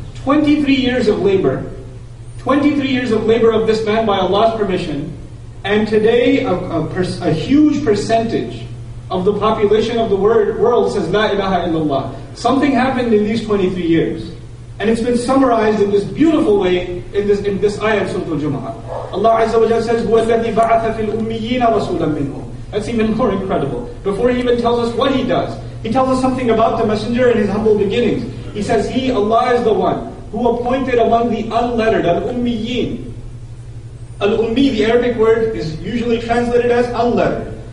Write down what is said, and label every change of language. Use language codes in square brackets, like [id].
[en] 23 years of labor. 23 years of labor of this man by Allah's permission. And today, a huge percentage of the population of the world says, La ilaha illallah. Something happened in these 23 years. And it's been summarized in this beautiful way in this ayah of Surah Al-Jum'ah. [ar] Allah Azza wa Jalla says, هُوَ الَّذِي بَعَثَ فِي الْأُمِّيِّينَ رَسُولًا مِّنْهُمْ. [en] That's even more incredible. Before he even tells us what he does, he tells us something about the Messenger and his humble beginnings. He says, Allah is the one who appointed among the unlettered, al-ummiyin. Al-ummi, the Arabic word, is usually translated as unlettered.